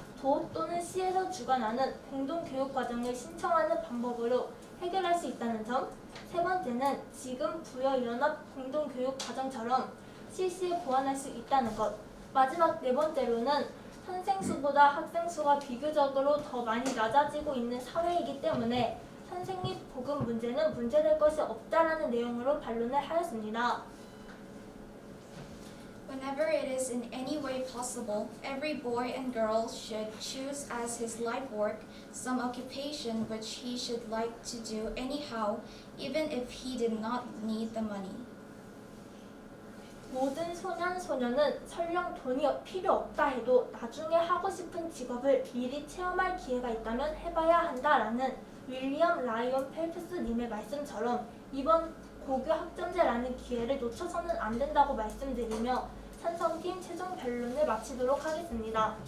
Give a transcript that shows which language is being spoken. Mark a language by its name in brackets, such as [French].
[Korean] 도 또는 시에서 주관하는 공동교육과정을 신청하는 방법으로 해결할 수 있다는 점, 세 번째는 지금 부여 연합 공동교육과정처럼 실시에 보완할 수 있다는 것, 마지막 네 번째로는 선생 수보다 학생 수가 비교적으로 더 많이 낮아지고 있는 사회이기 때문에 선생님 보급 문제는 문제될 것이 없다라는 내용으로 반론을 하였습니다. [English] Whenever it is in any way possible, every boy and girl should choose as his life work some occupation which he should like to do anyhow, even if he did not need the money. [Korean] 모든 소년, 소녀는 설령 돈이 필요 없다 해도 나중에 하고 싶은 직업을 미리 체험할 기회가 있다면 해봐야 한다라는 윌리엄 라이온 펠프스님의 말씀처럼 이번 고교 학점제라는 기회를 놓쳐서는 안 된다고 말씀드리며 찬성팀 최종 변론을 마치도록 하겠습니다.